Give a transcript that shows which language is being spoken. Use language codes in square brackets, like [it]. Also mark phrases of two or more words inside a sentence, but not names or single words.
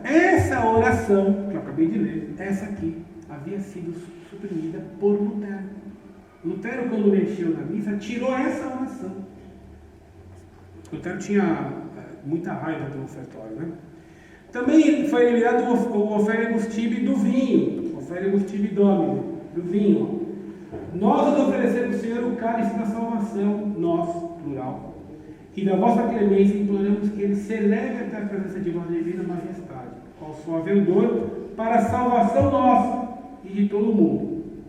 [pt] Essa oração, que eu acabei de ler, essa aqui, havia sido suprimida por Lutero. Lutero, quando mexeu na missa, tirou essa oração. Lutero tinha muita raiva do ofertório, né? Também foi eliminado o [la] oferemus tibi [pt] do vinho, [la] oferemus tibi domini, [pt] do vinho. Nós nos oferecemos, Senhor, o cálice da salvação, nós, plural, e da vossa clemência imploramos que ele se eleve até a presença de vossa divina majestade, qual suave odor, para a salvação nossa e de todo o mundo.